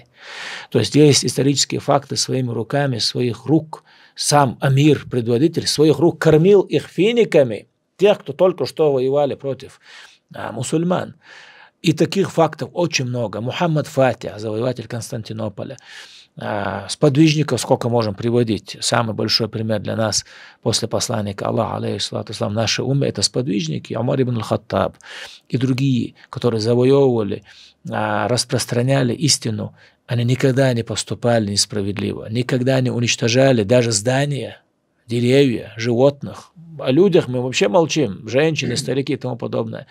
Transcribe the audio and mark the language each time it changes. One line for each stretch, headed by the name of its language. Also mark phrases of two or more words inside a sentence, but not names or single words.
Russian: То есть есть исторические факты: своими руками, своих рук, сам амир, предводитель, своих рук кормил их финиками, тех, кто только что воевали против мусульман. И таких фактов очень много. Мухаммад Фатих, завоеватель Константинополя. Сподвижников сколько можем приводить. Самый большой пример для нас после посланника Аллаха,
Arabic: عليه الصلاة والسلام,
Russian: нашей уммы — это сподвижники, Умар ибн аль-Хаттаб и другие, которые завоевывали, распространяли истину. Они никогда не поступали несправедливо, никогда не уничтожали даже здания, деревья, животных. О людях мы вообще молчим, женщины, старики и тому подобное.